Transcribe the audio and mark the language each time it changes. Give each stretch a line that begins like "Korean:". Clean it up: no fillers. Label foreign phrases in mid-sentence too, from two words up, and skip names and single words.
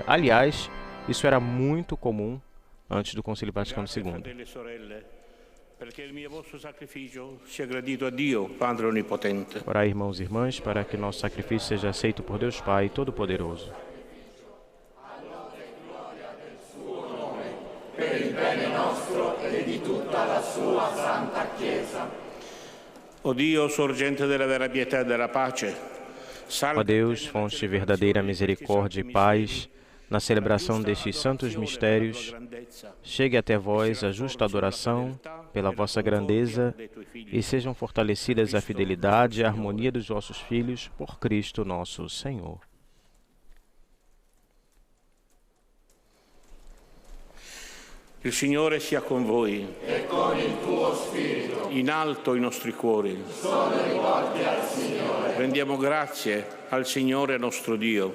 Portuguese: Aliás, isso era muito comum antes do Concílio Vaticano II. Orai, irmãos e irmãs, para que nosso sacrifício seja aceito por Deus Pai Todo-Poderoso.
Italian: per il bene nostro e di tutta la sua Santa Chiesa. O Dio, sorgente della vera pietà e della pace,
Portuguese: Ó Deus, fonte de verdadeira misericórdia e paz, na celebração destes santos mistérios, chegue até vós a justa adoração pela vossa grandeza e sejam fortalecidas a fidelidade e a harmonia dos vossos filhos por Cristo nosso Senhor.
Italian: Il Signore sia con voi. E con il tuo spirito. In alto i nostri cuori. Sono rivolti al Signore. Rendiamo grazie al Signore nostro Dio.